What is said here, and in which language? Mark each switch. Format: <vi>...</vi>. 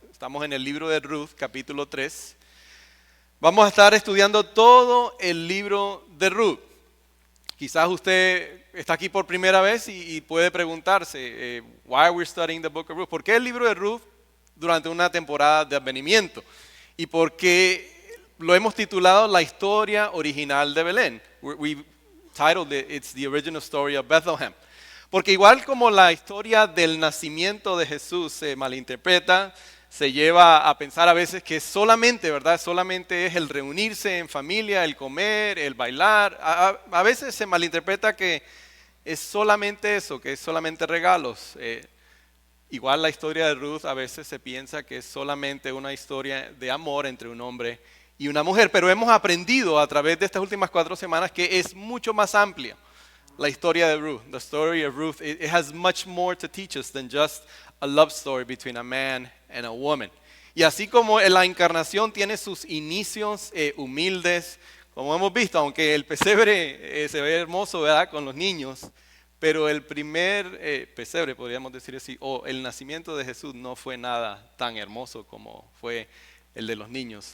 <es>Estamos en el libro de Ruth, capítulo 3. Vamos a estar estudiando todo el libro de Ruth. Quizás usted está aquí por primera vez y puede preguntarse,</es> <en>why we're studying the book of Ruth?</en> <es>¿Por qué el libro de Ruth durante una temporada de advenimiento? ¿Y por qué lo hemos titulado La historia original de Belén?</es> <en>We titled it, It's the Original Story of Bethlehem.</en> <es>Porque igual como la historia del nacimiento de Jesús se malinterpreta, se lleva a pensar a veces que solamente, ¿verdad? Solamente es el reunirse en familia, el comer, el bailar. A veces se malinterpreta que es solamente eso, que es solamente regalos. Igual la historia de Ruth a veces se piensa que es solamente una historia de amor entre un hombre y una mujer. Pero hemos aprendido a través de estas últimas 4 semanas que es mucho más amplia la historia de Ruth.</es> <en>The story of Ruth, it has much more to teach us than just a love story between a man and a woman.</en> <es>Y así como la encarnación tiene sus inicios humildes, como hemos visto, aunque el pesebre se ve hermoso, ¿verdad?, con los niños, pero el primer pesebre, podríamos decir así, o el nacimiento de Jesús no fue nada tan hermoso como fue el de los niños.</es>